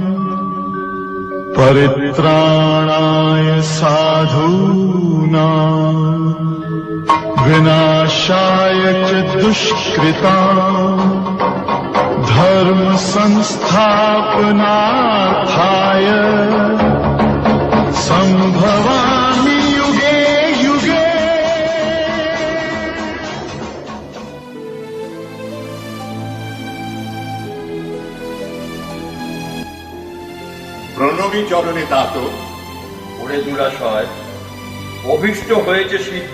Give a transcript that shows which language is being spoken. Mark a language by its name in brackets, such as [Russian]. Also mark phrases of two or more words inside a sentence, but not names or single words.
[Sanskrit] परित्राणाय साधूनाम् विनाशाय च दुष्कृताम् धर्म संस्थापनार्थाय संभवामि युगे युगे। [Bangla] প্রণবী চরণে তাত ওরে দুরাশয়, অভিষ্ট হয়েছে সিদ্ধ,